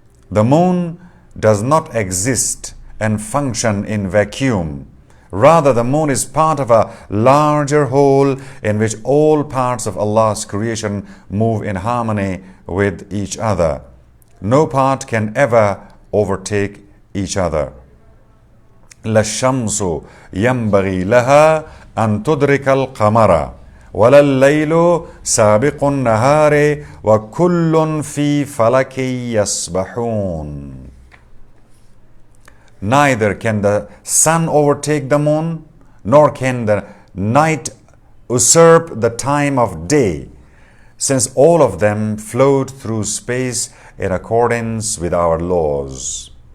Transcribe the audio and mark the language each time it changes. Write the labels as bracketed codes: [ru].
[en] The moon does not exist and function in vacuum. Rather, the moon is part of a larger whole in which all parts of Allah's creation move in harmony with each other. No part can ever overtake each other. [ar] لا الشمس ينبغي لها أن تدرك القمر ولا الليل سابق النهار وكل في فلك يسبحون. [en] Neither can the sun overtake the moon, nor can the night usurp the time of day, since all of them float through space in accordance with our laws.